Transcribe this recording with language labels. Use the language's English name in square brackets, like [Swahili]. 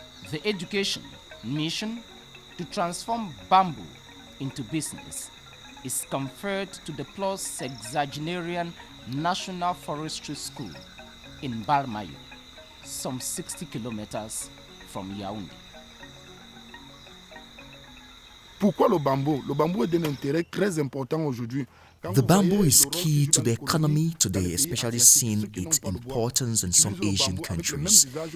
[English] The education mission to transform bamboo into business is conferred to the plus sexagenarian National Forestry School in Barmayo, some 60 kilometers from Yaoundé. [French] Pourquoi le bambou? Le bambou est d'un intérêt très important aujourd'hui. [English] The bamboo is key to the economy today, especially seeing its importance in some Asian countries.